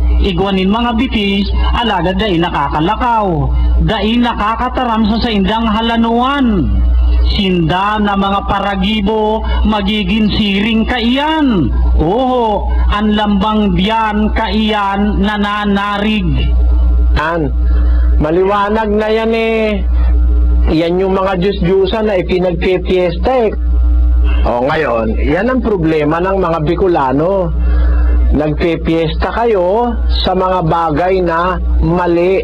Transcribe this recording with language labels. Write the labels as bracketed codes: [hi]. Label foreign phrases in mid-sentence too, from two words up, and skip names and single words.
[bik] Igwanin mga bitis, alagad ay nakakalakaw. Dai nakakataram sa indang halanuan. Sinda na mga paragibo, magiging siring kaiyan. Oo, ang lambang biyan kaiyan nananarig. [tl] Maliwanag na yan eh. Yan yung mga Diyos-Diyusan na ipinagpipiesta eh. O ngayon, yan ang problema ng mga Bicolano. Nagpipiesta kayo sa mga bagay na mali.